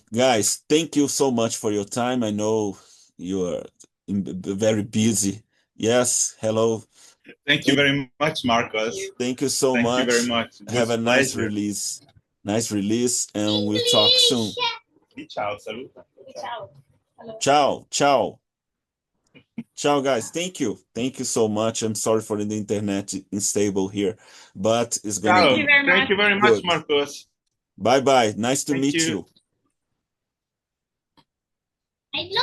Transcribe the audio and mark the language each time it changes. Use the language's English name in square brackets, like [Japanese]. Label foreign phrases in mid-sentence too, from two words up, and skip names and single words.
[English] Guys, thank you so much for your time. I know you are very busy. Yes, hello. Thank you very much, Marcos. Thank you so much. Thank you very much. Have a nice release. Nice release, and we'll talk soon. [Portuguese] E tchau, saluta. [English] Ciao. Hello. [Italian] Ciao, ciao. Ciao, [English] guys. Thank you. Thank you so much. I'm sorry for the internet unstable here, but it's gonna Ciao. Thank you very much. Thank you very much, good. Marcos. Bye bye. Nice to Thank meet you. you.